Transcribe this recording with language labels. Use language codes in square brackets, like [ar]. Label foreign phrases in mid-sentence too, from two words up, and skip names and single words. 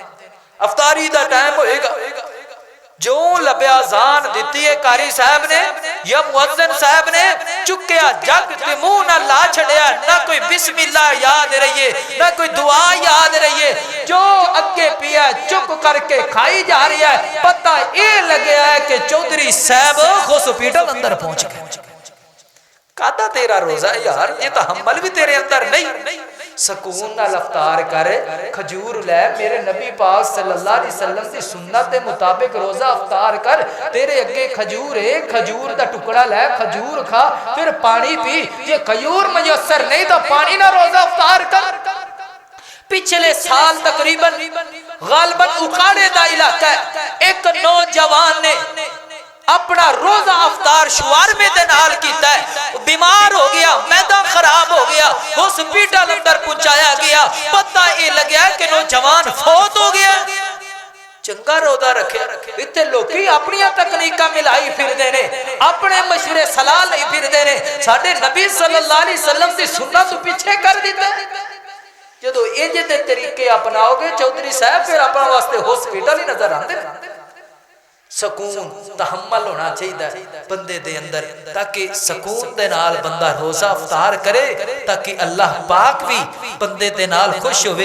[pa] افطاری دا ٹائم ہوئےگا، جو لبھیا اذان دی ہے قاری صاحب نے یا مؤذن صاحب نے چکیا جگ تے منہ نا لا چھڈیا، نا کوئی بسم اللہ یاد رہیے، نا کوئی دعا یاد رہیے، جو اگے پیا چپ کرکے کھائی جا رہی ہے. پتا یہ لگے ہے کہ چوہدری صاحب ہاسپٹل اندر پہنچ گئے. کادا تیرا روزہ یار، یہ تو حمل بھی تیرے اندر نہیں. سکون نال افطار کر، کھجور لے، میرے نبی پاک [ar] صلى الله عليه وسلم [pa] کی سنت کے مطابق روزہ افطار کر. تیرے اگے کھجور ہے، کھجور کا ٹکڑا لے، کھجور کھا، پھر پانی پی. جے کھجور میسر نہیں تو پانی نا روزہ افطار کر. پچھلے سال تقریباً غالباً اوکاڑے کا علاقہ ہے، ایک نوجوان نے اپنا روزہ افطار شوارمے دے نال کیتا ہے، بیمار ہو گیا، معدہ خراب ہو گیا، ہاسپٹل اندر پہنچایا گیا. [ur] پتا یہ لگا کہ نوجوان فوت ہو گیا. [pa] چنگا روزہ رکھے، اتھے لوکی اپنی تکنیکاں ملائی پھردے نے، اپنے مشورے صلاح لئی پھردے نے، ساڈے نبی [ar] صلى الله عليه وسلم [pa] دی سنت پیچھے کر دتا. جدوں انج دے طریقے اپناؤگے چوہدری صاحب، پھر اپنے واسطے ہاسپٹل ہی نظر آتے. سکون تحمل ہونا چاہیے بندے دے اندر، تاکہ سکون دے نال بندہ روزہ افطار کرے، تاکہ اللہ پاک بھی بندے دے نال خوش ہووے.